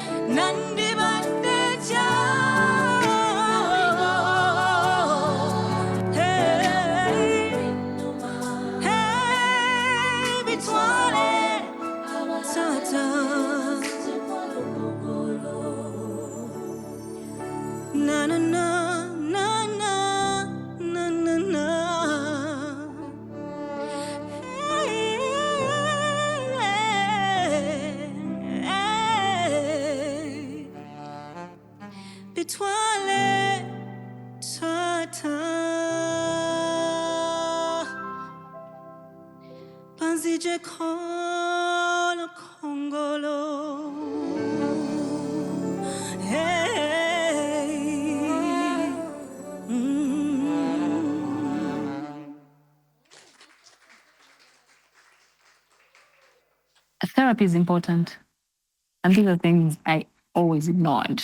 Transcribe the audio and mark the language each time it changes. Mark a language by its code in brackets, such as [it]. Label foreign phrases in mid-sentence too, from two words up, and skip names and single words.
[lg] nandibaddeja bitwale tata na na na na na na na na bitwale tata banzije kono kongolo [en] Therapy is important. And these are things I always ignored.